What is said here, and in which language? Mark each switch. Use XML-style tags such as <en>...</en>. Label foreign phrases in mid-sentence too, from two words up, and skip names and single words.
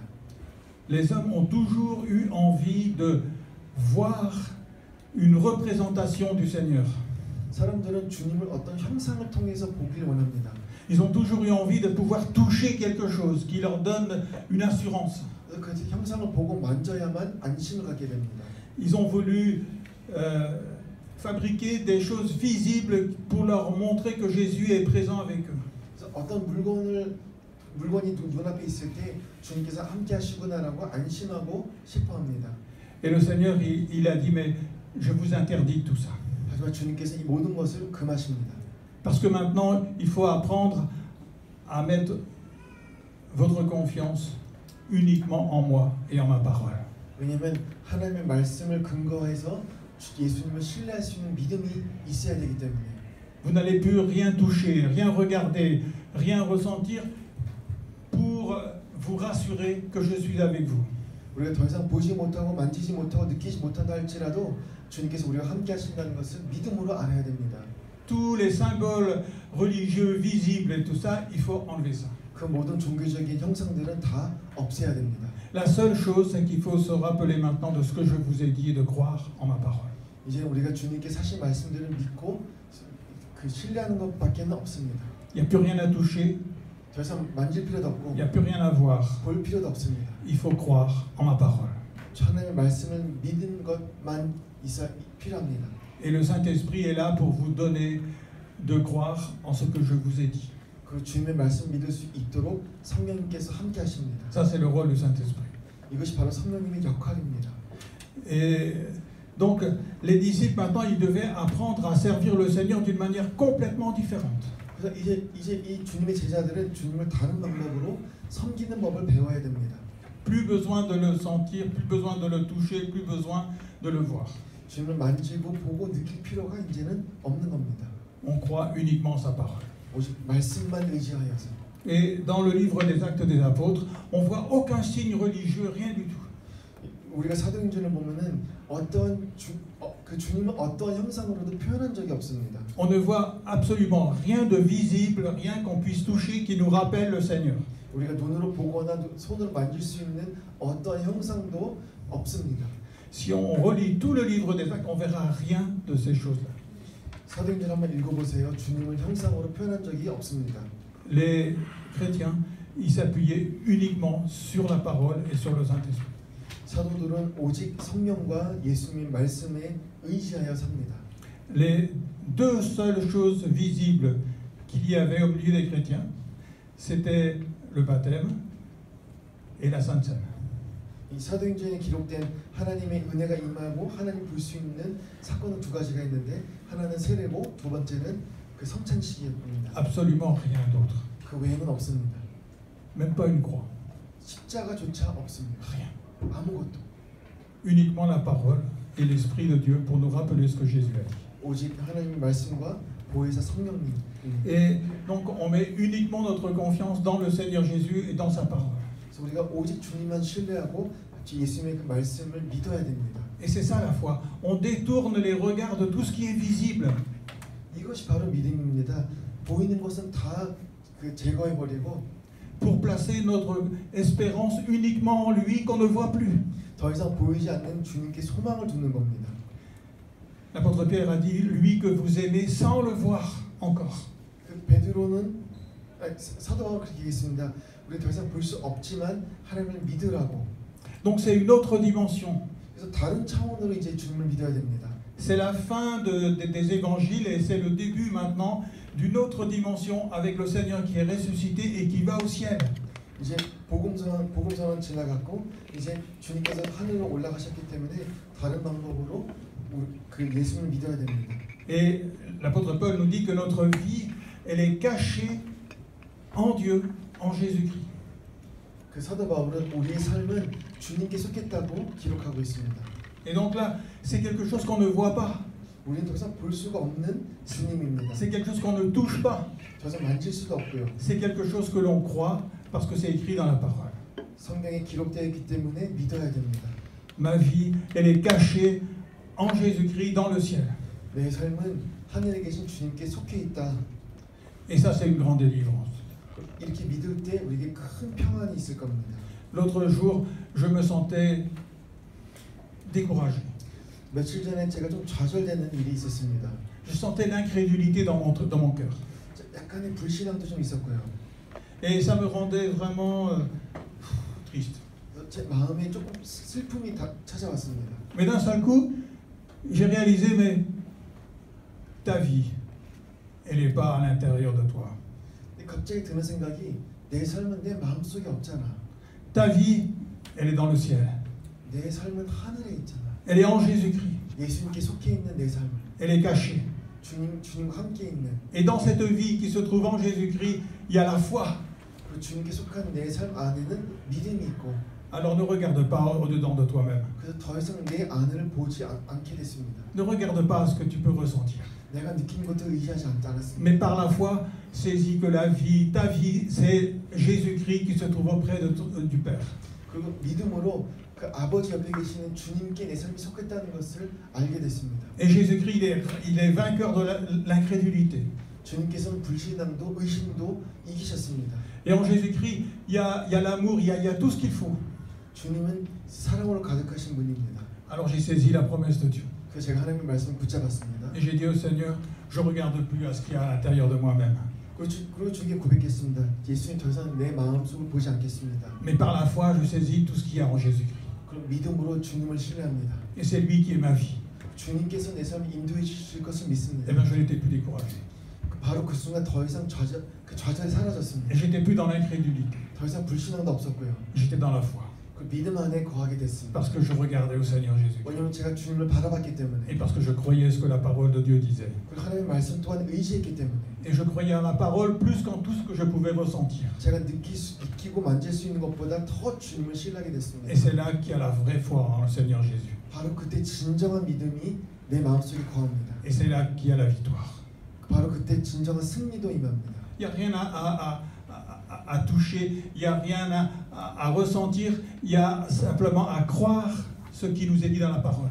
<fr>Les hommes ont toujours eu envie de voir une représentation du Seigneur.</fr> <ko>사람들은 주님을 어떤 형상을 통해서 보길 원합니다.</ko> <fr>Ils ont toujours eu envie de pouvoir toucher quelque chose qui leur donne une assurance.</fr> <ko>그래서 그 형상을 보고 만져야만 안심을 갖게 됩니다.</ko> <fr>Ils ont voulu fabriquer des choses visibles pour leur montrer que Jésus est présent avec eux.</fr> <ko>그래서 어떤 물건이 눈앞에 있을 때 주님께서 함께 하시구나라고 안심하고 싶어합니다.</ko> <fr>Et le Seigneur, il a dit, mais je vous interdis tout ça.</fr> <ko>하지만 주님께서 이 모든 것을 금하십니다.</ko> <fr>Parce que maintenant, il faut apprendre à mettre votre confiance uniquement en moi et en ma parole.</fr> <ko>왜냐하면 하나님의 말씀을 근거해서 예수님을 신뢰할 수 있는 믿음이 있어야 되기 때문에.</ko> <fr>Vous n'allez plus rien toucher, rien regarder, rien ressentir pour vous rassurer que je suis avec vous.</fr> <ko>우리가 더 이상 보지 못하고 만지지 못하고 느끼지 못한다 할지라도 주님께서 우리와 함께 하신다는 것을 믿음으로 알아야 됩니다.</ko> <fr>Tous les symboles religieux visibles et tout ça, il faut enlever ça.</fr> <ko>그 모든 종교적인 형상들은 다 없애야 됩니다.</ko> <fr>La seule chose, c'est qu'il faut se rappeler maintenant de ce que je vous ai dit et de croire en ma parole.</fr> <ko>이제 우리가 주님께서 하신 말씀들을 믿고 그 신뢰하는 것밖에는 없습니다.</ko> <fr>Il n'y a plus rien à toucher,</fr> <ko>더 이상 만질 필요도 없고</ko> <fr>il n'y a plus rien à voir.</fr> <ko>볼 필요도 없습니다.</ko> <fr>Il faut croire en ma parole.</fr> <ko>하나님의 말씀을 믿는 것만 있어 필요합니다.</ko> <fr>Et le Saint-Esprit est là pour vous donner de croire en ce que je vous ai dit.</fr> <ko>그 주님의 말씀 믿을 수 있도록 성령님께서 함께 하십니다.</ko> <fr>Ça, c'est le rôle du Saint-Esprit.</fr> <ko>이것이 바로 성령님의 역할입니다.</ko> <fr>Et donc, les disciples, maintenant, ils devaient apprendre à servir le Seigneur d'une manière complètement différente.</fr> <ko>그래서 이제 이 주님의 제자들은 주님을 다른 방법으로 섬기는 법을 배워야 됩니다.</ko> <fr>Plus besoin de le sentir, plus besoin de le toucher, plus besoin de le voir.</fr> <ko>주님을 만지고 보고 느낄 필요가 이제는 없는 겁니다.</ko> <fr>On croit uniquement sa parole.</fr> <ko>오직 말씀만 의지하여서.</ko> <fr>Et dans le livre des Actes des Apôtres, on voit aucun signe religieux, rien du tout.</fr> <ko>우리가 사도행전을 보면은 그 주님은 어떤 형상으로도 표현한 적이 없습니다.</ko> <fr>On ne voit absolument rien de visible, rien qu'on puisse toucher qui nous rappelle le Seigneur.</fr> <ko>우리가 눈으로 보거나 손으로 만질 수 있는 어떤 형상도 없습니다.</ko> <fr>Si on relit tout le livre des Actes, on verra rien de ces choses-là.</fr> <ko>사도행전 한번 읽어보세요. 주님을 형상으로 표현한 적이 없습니다.</ko> <fr>Les chrétiens, ils s'appuyaient uniquement sur la parole et sur le Saint-Esprit.</fr> <ko>사도들은 오직 성령과 예수님의 말씀에 의지하여 삽니다.</ko> <fr>Les deux seules choses visibles qu'il y avait au milieu des chrétiens, c'était le baptême et la Sainte Seine.</fr> <ko>이 사도행전에 기록된 하나님의 은혜가 임하고 하나님 볼 수 있는 사건은 두 가지가 있는데 하나는 세례고 두 번째는 그 성찬식입니다.</ko> <fr>Absolument rien d'autre.</fr> <ko>그 외에는 없습니다.</ko> <fr>Même pas une croix.</fr> <ko>십자가조차 없습니다.</ko> <fr>Rien.</fr> <ko>아무것도.</ko> <fr>Uniquement la parole et l'Esprit de Dieu pour nous rappeler ce que Jésus a dit.</fr> <ko>오직 하나님의 말씀과 보혜사 성령님.</ko> <fr>Et donc on met uniquement notre confiance dans le Seigneur Jésus et dans sa parole.</fr> <ko>그래서 우리가 오직 주님만 신뢰하고 예수님의 그 말씀을 믿어야 됩니다.</ko> <fr>Et c'est ça la foi. On détourne les regards de tout ce qui est visible.</fr> <ko>이것이 바로 믿음입니다. 보이는 것은 다 그 제거해 버리고</ko> <fr>pour placer notre espérance uniquement en lui qu'on ne voit plus.</fr> <ko>더 이상 보이지 않는 주님께 소망을 두는 겁니다.</ko> <fr>L'apôtre Pierre a dit, lui que vous aimez sans le voir encore.</fr> <ko>그 베드로는 사도 바울은 그렇게 얘기했습니다. 우리 더 이상 볼 수 없지만 하나님을 믿으라고.</ko> <fr>Donc c'est une autre dimension.</fr> <ko>그래서 다른 차원으로 이제 주님을 믿어야 됩니다.</ko> <fr>C'est la fin des évangiles et c'est le début maintenant d'une autre dimension avec le Seigneur qui est ressuscité et qui va au ciel.</fr> <ko>이제 복음서는 지나갔고 이제 주님께서 하늘로 올라가셨기 때문에 다른 방법으로 그 예수님을 믿어야 됩니다.</ko> <fr>Et l'apôtre Paul nous dit que notre vie, elle est cachée en Dieu, en Jésus-Christ.</fr> <ko>그 사도 바울은 우리의 삶은 주님께 속했다고 기록하고 있습니다.</ko> <fr>Et donc là, c'est quelque chose qu'on ne voit pas.</fr> <ko>우리는 더 이상 볼 수가 없는 주님입니다.</ko> <fr>C'est quelque chose qu'on ne touche pas.</fr> <ko>더 이상 만질 수도 없고요.</ko> <fr>C'est quelque chose que l'on croit parce que c'est écrit dans la parole.</fr> <ko>성경에 기록되어 있기 때문에 믿어야 됩니다.</ko> <fr>Ma vie, elle est cachée en Jésus-Christ dans le ciel.</fr> <ko>내 삶은 하늘에 계신 주님께 속해 있다.</ko> <fr>Et ça, c'est une grande délivrance.</fr> <ko>이렇게 믿을 때 우리에게 큰 평안이 있을 겁니다.</ko> <fr>L'autre jour, je me sentais découragé.</fr> <ko>며칠 전에 제가 좀 좌절되는 일이 있었습니다.</ko> <fr>Je sentais l'incrédulité dans mon cœur.</fr> <ko>약간의 불신앙도 좀 있었고요.</ko> <fr>Et ça me rendait vraiment triste.</fr> <ko>제 마음에 조금 슬픔이 찾아왔습니다.</ko> <fr>Mais d'un seul coup, j'ai réalisé, mais ta vie, elle n'est pas à l'intérieur de toi.</fr> <ko>갑자기 드는 생각이 내 삶은 내 마음속에 없잖아.</ko> <fr>Ta vie, elle est dans le ciel.</fr> <ko>내 삶은 하늘에 있잖아.</ko> <fr>Elle est en Jésus-Christ.</fr> <ko>예수님께 속해 있는 내 삶을.</ko> <fr>Elle est cachée.</fr> <ko>주님과 함께 있는.</ko> <fr>Et dans cette vie qui se trouve en Jésus-Christ, il y a la foi.</fr> <ko>그 주님께 속한 내 삶 안에는 믿음이 있고.</ko> <fr>Alors ne regarde pas au-dedans de toi-même.</fr> <ko>그래서 더 이상 내 안을 보지 않게 됐습니다.</ko> <fr>Ne regarde pas ce que tu peux ressentir.</fr> <ko>내가 느낀 것도 의지하지 않았습니다.</ko> <fr>Mais par la foi, saisis que la vie, ta vie, c'est Jésus-Christ qui se trouve auprès du Père.</fr> <ko>그리고 믿음으로 그 아버지 옆에 계시는 주님께 내 삶이 속했다는 것을 알게 됐습니다.</ko> <fr>Et Jésus-Christ, il est vainqueur de l'incrédulité.</fr> <ko>주님께서는 불신앙도 의심도 이기셨습니다.</ko> <fr>Et en Jésus-Christ, il y a l'amour, il y a tout ce qu'il faut.</fr> <ko>주님은 사랑으로 가득하신 분입니다.</ko> <fr>Alors j'ai saisi la promesse de Dieu.</fr> <ko>그래서 제가 하나님의 말씀을 붙잡았습니다.</ko> <fr>Et j'ai dit au Seigneur, je regarde plus à ce qu'il y a à l'intérieur de moi-même.</fr> <ko>그리고 주님께 고백했습니다. 예수님 더 이상 내 마음속을 보지 않겠습니다.</ko> <fr>Mais par la foi, je saisis tout ce qu'il y a en Jésus-Christ.</fr> <ko>그럼 믿음으로 주님을 신뢰합니다.</ko> <fr>Et c'est lui qui est ma vie.</fr> <ko>주님께서 내 삶을 인도해 주실 것을 믿습니다.</ko> <fr>Et bien je n'étais plus découragé.</fr> <ko>바로 그 순간 더 이상 좌절이 사라졌습니다.</ko> <fr>Et j'étais plus dans l'incrédulité.</fr> <ko>더 이상 불신앙도 없었고요.</ko> <fr>J'étais dans la foi.</fr> <ko>그 믿음 안에 거하게 됐습니다.</ko> <fr>Parce que je regardais au Seigneur Jésus.</fr> <ko>왜냐하면 제가 주님을 바라봤기 때문에.</ko> <fr>Et parce que je croyais ce que la parole de Dieu disait.</fr> <ko>그리고 하나님의 말씀 또한 의지했기 때문에.</ko> <fr>Et je croyais à la parole plus qu'en tout ce que je pouvais ressentir.</fr> <ko>제가 느끼고 만질 수 있는 것보다 더 주님을 신뢰하게 됐습니다.</ko> <fr>Et c'est là qu'il y a la vraie foi en le Seigneur Jésus.</fr> <ko>바로 그때 진정한 믿음이 내 마음속에 거합니다.</ko> <fr>Et c'est là qu'il y a la victoire.</fr> <ko>바로 그때 진정한 승리도 임합니다.</ko> <fr>Il n'y a rien à toucher, il n'y a rien à ressentir, il y a simplement à croire ce qui nous est dit dans la parole.</fr>